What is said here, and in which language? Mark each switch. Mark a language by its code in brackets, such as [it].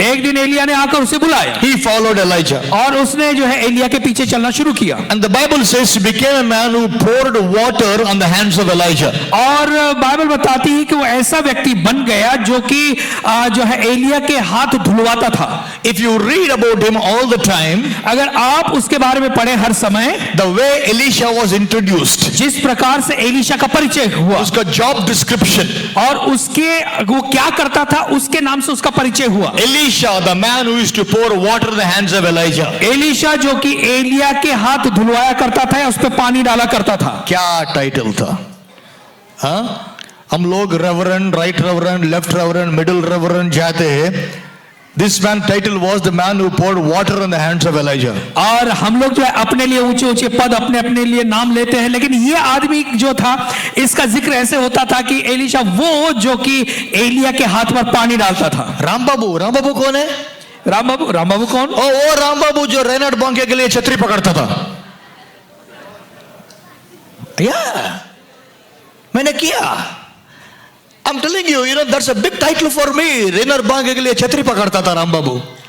[hi] एक दिन एलिया ने आकर उसे बुलाया। [en] He followed Elijah. [hi] और उसने जो है एलिया के पीछे चलना शुरू किया। [en] And the Bible says he became a man who poured water on the hands of Elijah. [hi] और बाइबल बताती है कि वो ऐसा व्यक्ति बन गया जो कि जो है एलिया के हाथ धुलवाता था। [en] If you read about him all the time, [hi] अगर आप उसके बारे में पढ़े हर समय, [en] the way Elisha was introduced, [hi] जिस प्रकार से एलिशा का परिचय हुआ, उसका job description, और वो क्या करता था, उसके नाम से उसका परिचय हुआ। [en] Elisha, the man who used to pour water in the hands of Elijah. [hi] Elisha जो कि एलिया के हाथ धुलवाया करता था या उस पर पानी डाला करता था। क्या टाइटल था? हाँ? हम लोग reverend, right reverend, left reverend, middle reverend जाते हैं। [en] This man title was the man who poured water on the hands of Elijah. [hi] और हम लोग जो है अपने लिए ऊंचे ऊंचे पद अपने लिए नाम लेते हैं, लेकिन ये आदमी जो था इसका जिक्र ऐसे होता था कि एलिशा वो जो कि एलिया के हाथ पर पानी डालता था। राम बाबू कौन है? राम बाबू कौन? वो राम बाबू जो रेनॉल्ड बॉन्के के लिए छतरी पकड़ता था। मैंने किया। [en] I'm telling you, that's a big title for me. [hi] Reynold बॉन्के के लिए छतरी पकड़ता था राम बाबू।